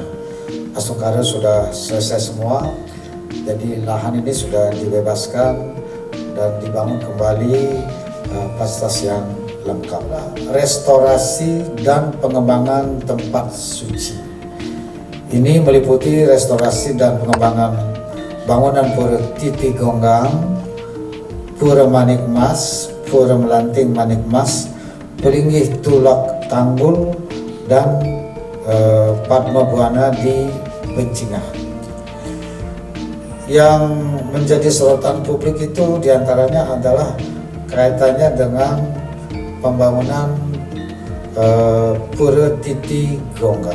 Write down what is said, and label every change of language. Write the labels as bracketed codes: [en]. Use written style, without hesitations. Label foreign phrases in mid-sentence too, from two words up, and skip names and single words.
[id] Astungkara sudah selesai semua, jadi lahan ini sudah dibebaskan dan dibangun kembali fasilitas yang lengkap. Restorasi dan pengembangan tempat suci. Ini meliputi restorasi dan pengembangan bangunan Pura Titi Gonggang, Pura Manik Mas, Pura Melanting Manik Mas, Pelinggih Tulak Tanggul, dan Padma Buana di Bencinga. Yang menjadi sorotan publik itu diantaranya adalah kaitannya dengan pembangunan Pura Titi Gonggang.